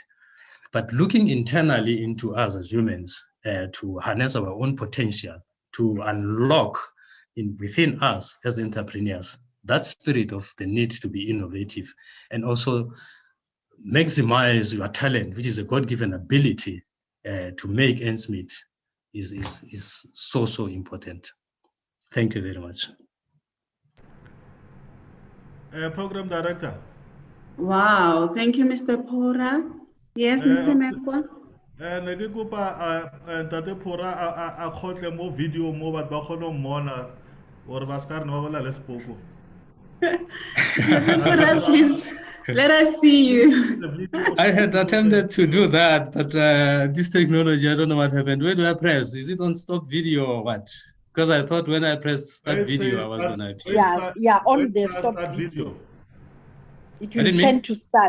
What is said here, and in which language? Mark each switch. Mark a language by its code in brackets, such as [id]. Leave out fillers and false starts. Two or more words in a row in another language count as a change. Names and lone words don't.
[en] But looking internally into us as humans, to harness our own potential, to unlock within us as entrepreneurs, that spirit of the need to be innovative and also maximize your talent, which is a God-given ability to make ends meet, is so important. Thank you very much. Program director. Wow, thank you, Mr. Pora. Yes, Mr. Mekwa. [st] Ne ke kopa ntate Phora a kgotle mo video mo batho ba kgone ho mmona hore ba ska re ne ba bolela le sepoko. [en] Mr. Pora, please let us see you. I had attempted to do that, but this technology, I don't know what happened. Where do I press? Is it on stop video or what? Because I thought when I pressed start video, I was going to appear. Yeah, on the stop video. It will tend to start.